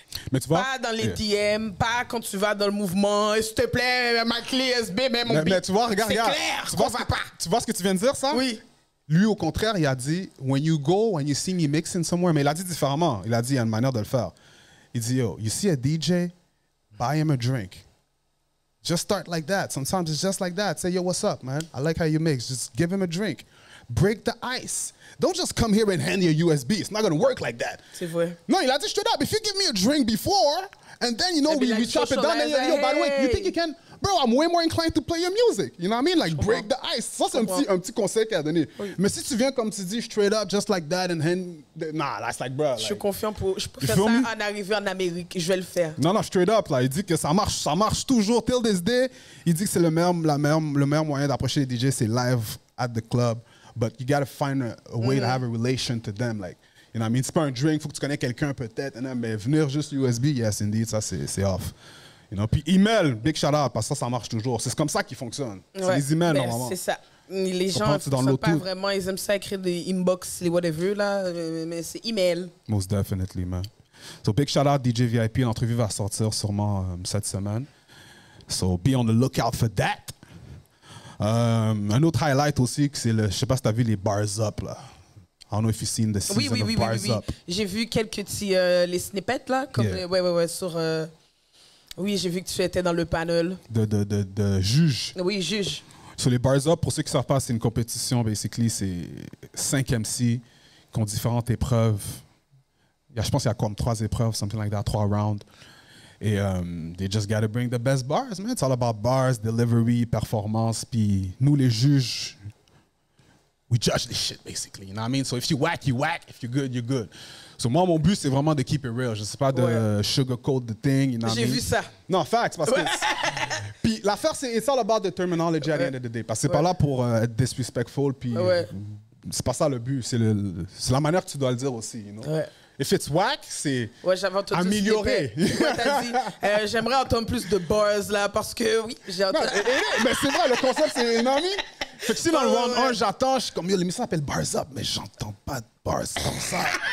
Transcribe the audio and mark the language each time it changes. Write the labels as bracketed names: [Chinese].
[French] Mais tu vois, pas dans les DM, pas quand tu vas dans le mouvement, s'il te plaît, ma clé SB, même mon mais tu vois, regarde, clair, tu vois ce que tu viens de dire, ça? Oui. Lui, au contraire, il a dit, [English] when you see me mixing somewhere, [French] mais il a dit différemment. Il a dit, il y a une manière de le faire. Il dit, [English] yo, you see a DJ, buy him a drink. Just start like that. Sometimes it's just like that. Say, yo, what's up, man? I like how you mix. Just give him a drink. Break the ice. Don't just come here and hand you a USB. It's not going to work like that. [French] C'est vrai. [English] No, [French] il a dit [English] straight up, if you give me a drink before, and then, we chop it down, then, yo, by the way, you think you can... bro, I'm way more inclined to play your music. You know what I mean? Like, break the ice. [French] Ça, c'est un petit conseil qu'elle a donné. Oui. [English] Mais si tu viens, comme tu dis, straight up, just like that, and then, nah, that's like, bro. Like, [French] je suis confiant pour. Je peux faire ça en arrivant en Amérique. Je vais le faire. Non, straight up, là. Il dit que ça marche toujours. [English] Till this day, [French] il dit que c'est le meilleur moyen d'approcher les DJ, c'est live at the club. [English] But you gotta find a way to have a relation to them. Like, you know what I mean? [French] C'est pas un drink, faut que tu connais quelqu'un peut-être. Mais venir juste USB, yes, indeed, ça, c'est off. You know? Puis email, big shout out, parce que ça marche toujours. C'est comme ça qu'ils fonctionnent. C'est les emails, normalement. C'est ça. Les gens ne sont pas vraiment, ils aiment ça écrire des inbox, les whatever, là, mais c'est email. [English] Most definitely, man. So, big shout out DJ VIP. [French] L'entrevue va sortir sûrement cette semaine. [English] So, be on the lookout for that. [French] Un autre highlight aussi, c'est le, je sais pas si tu as vu les Bars Up, là. [English] I don't know if you've seen the season of Bars Up. [French] J'ai vu quelques petits, les snippets, là, comme, ouais, sur... oui, j'ai vu que tu étais dans le panel. De juge. Oui, juge. Sur les Bars Up, pour ceux qui ne savent pas, c'est une compétition, basically, c'est 5 MC qui ont différentes épreuves. Je pense qu'il y a comme 3 épreuves, [English] something like that, [French] 3 rounds. [English] Et they just gotta bring the best bars, man. It's all about bars, delivery, performance. [French] Puis nous, les juges, [English] we judge this shit, basically. You know what I mean? So if you whack, you whack. If you're good, you're good. [French] So moi, mon but, c'est vraiment de [English] keep it real. [French] Je sais pas de sugarcoat the thing. [English] You know what I mean? [French] J'ai vu ça. Non, facts, parce que... Puis l'affaire, c'est [English] it's all about the terminology at the end of the day. [French] Parce que c'est pas là pour être disrespectful. Puis c'est pas ça le but. C'est la manière que tu dois le dire aussi, you know? [English] If it's whack, [French] c'est amélioré. T'as dit, j'aimerais entendre plus de bars là, parce que oui, j'ai entendu. Mais c'est vrai, le concept, c'est une amie. Fait que si dans le round 1, j'attends, je suis comme, l'émission s'appelle Bars Up, mais j'entends pas de bars comme ça.